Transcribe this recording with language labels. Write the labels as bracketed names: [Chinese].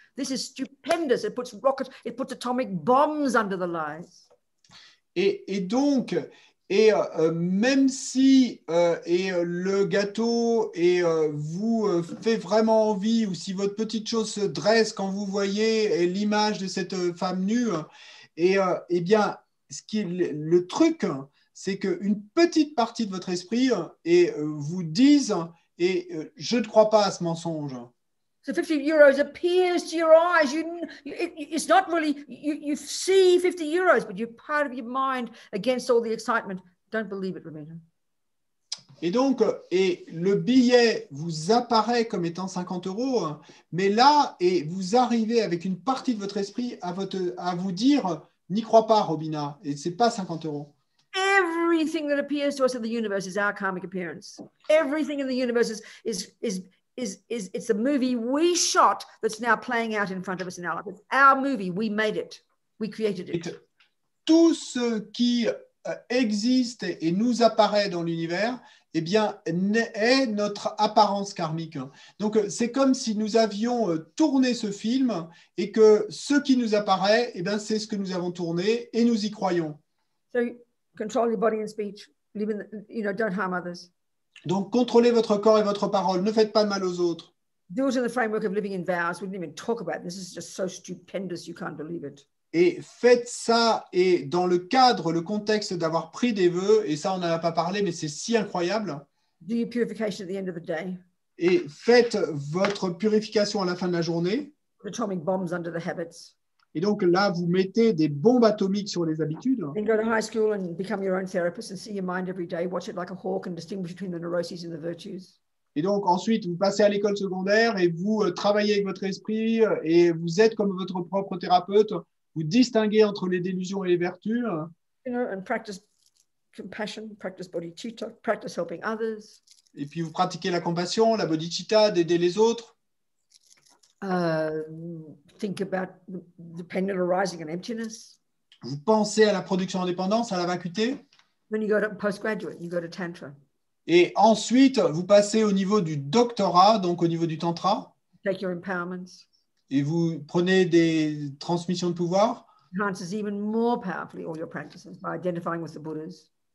[English] This is stupendous. It puts atomic bombs under the lies. [French] Et donc, même si le gâteau vous fait vraiment envie, ou si votre petite chose se dresse quand vous voyez l'image de cette femme nue, le truc, c'est qu'une petite partie de votre esprit vous dise je ne crois pas à ce mensonge. [English] So 50 euros appears to your eyes. It's not really, you see 50 euros, but you're part of your mind against all the excitement. Don't believe it, Romina. [French] Et donc, le billet vous apparaît comme étant 50 €, mais là, vous arrivez avec une partie de votre esprit à vous dire, n'y crois pas, Robina, et c'est pas 50 €. [English] Everything that appears to us in the universe is our karmic appearance. Everything in the universe is it's a movie we shot that's now playing out in front of us in our life. It's our movie. We made it. We created it. [French] Tout ce qui existe et nous apparaît dans l'univers, est notre apparence karmique. Donc, c'est comme si nous avions tourné ce film et que ce qui nous apparaît, c'est ce que nous avons tourné et nous y croyons. [English] So, control your body and speech. Don't harm others. [French] Donc, contrôlez votre corps et votre parole. Ne faites pas de mal aux autres. [English] Do it in the framework of living in vows. We didn't even talk about this. This is just so stupendous, you can't believe it. [French] Et faites ça, et dans le cadre, le contexte d'avoir pris des vœux, et ça, on n'en a pas parlé, mais c'est si incroyable. [English] Do your purification at the end of the day. [French] Et faites votre purification à la fin de la journée. [English] Atomic bombs under the habits. [French] Et donc là, vous mettez des bombes atomiques sur les habitudes. [English] Then go to high school and become your own therapist and see your mind every day. Watch it like a hawk and distinguish between the neuroses and the virtues. [French] Et donc ensuite, vous passez à l'école secondaire et vous travaillez avec votre esprit et vous êtes comme votre propre thérapeute. Vous distinguez entre les délusions et les vertus. [English] And practice compassion, practice bodhicitta, practice helping others. [French] Et puis vous pratiquez la compassion, la bodhicitta, d'aider les autres. [English] Think about the pendulum arising and emptiness. [French] Vous pensez à la production indépendance, à la vacuité. [English] Then you go to postgraduate, you go to tantra. [French] Et ensuite, vous passez au niveau du doctorat, donc au niveau du tantra. [English] Take your empowerments. [French] Et vous prenez des transmissions de pouvoir. [English] Enhances even more powerfully all your practices by identifying with the Buddhas.